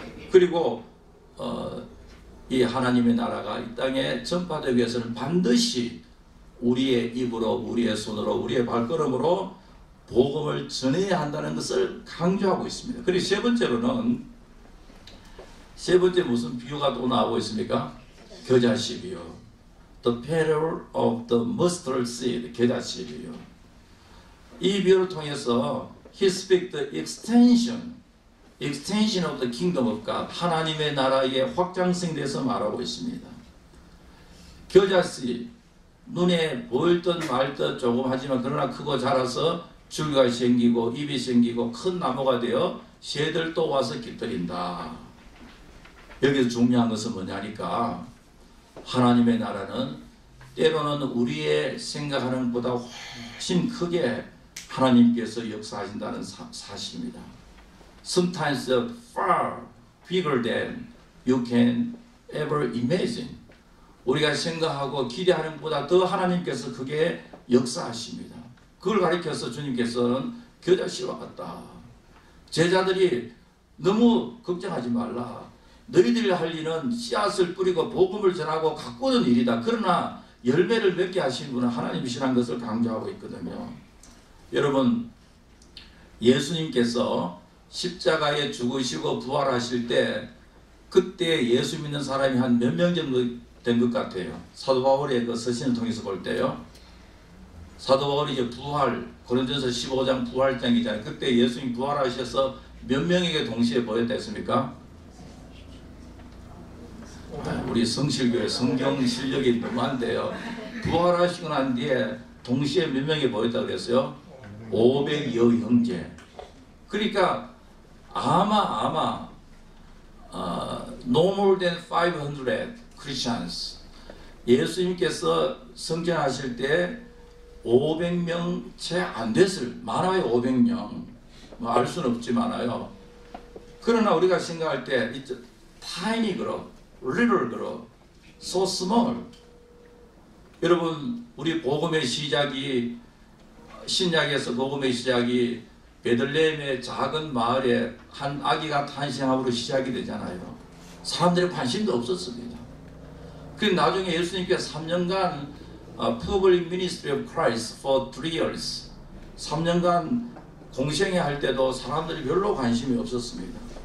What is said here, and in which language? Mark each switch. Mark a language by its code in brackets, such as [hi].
[ko] 그리고 이 하나님의 나라가 이 땅에 전파되기 위해서는 반드시 우리의 입으로, 우리의 손으로, 우리의 발걸음으로 복음을 전해야 한다는 것을 강조하고 있습니다. 그리고 세 번째 무슨 비유가 또 나오고 있습니까? 겨자씨 비유. [en] The parable of the mustard seed. [ko] 겨자씨 비유. 이 비유를 통해서 [en] He speaks the extension of the kingdom of God. [ko] 하나님의 나라의 확장성에 대해서 말하고 있습니다. 겨자씨, 눈에 보일 듯 말 듯 조금 하지만 그러나 크고 자라서 줄기가 생기고 잎이 생기고 큰 나무가 되어 새들 또 와서 깃들인다. 여기서 중요한 것은 뭐냐니까 하나님의 나라는 때로는 우리의 생각하는 것보다 훨씬 크게 하나님께서 역사하신다는 사실입니다. [en] Sometimes far bigger than you can ever imagine. [ko] 우리가 생각하고 기대하는 것보다 더 하나님께서 크게 역사하십니다. 그걸 가리켜서 주님께서는 겨자씨와 같다. 제자들이 너무 걱정하지 말라. 너희들이 할 일은 씨앗을 뿌리고 복음을 전하고 가꾸는 일이다. 그러나 열매를 맺게 하신 분은 하나님이시라는 것을 강조하고 있거든요. 여러분, 예수님께서 십자가에 죽으시고 부활하실 때 그때 예수 믿는 사람이 한 몇 명 정도 된 것 같아요. 사도 바울의 그 서신을 통해서 볼 때요. 사도 바울이 이제 부활, 고린도전서 15장 부활장이잖아요. 그때 예수님 부활하셔서 몇 명에게 동시에 보였댔습니까? 우리 성실교회 성경 실력이 너무한데요. 부활하시고 난 뒤에 동시에 몇 명이 보였다고 그랬어요? 500여 형제. 그러니까 아마 [en] no more than 500 Christians. [ko] 예수님께서 성전하실 때 500명 채 안 됐을, 많아요 500명. 뭐 알 수는 없지만요. 그러나 우리가 생각할 때 [en] tiny group, little group, so small. [ko] 여러분, 우리 복음의 시작이, 신약에서 복음의 시작이 베들레헴의 작은 마을에 한 아기가 탄생함으로 시작이 되잖아요. 사람들의 관심도 없었습니다. 그리고 나중에 예수님께서 3년간 [en] Public Ministry of Christ for 3 years [ko] 3년간 공생회 할 때도 사람들이 별로 관심이 없었습니다.